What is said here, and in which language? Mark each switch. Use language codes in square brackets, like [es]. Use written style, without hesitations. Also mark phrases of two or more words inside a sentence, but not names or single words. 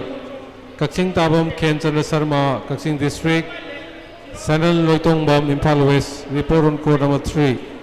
[en] Kaksing Tabam Ken Chandra Sharma, Kaksing District. Sanal Loitongbam, Imphal West. Report on court number 3.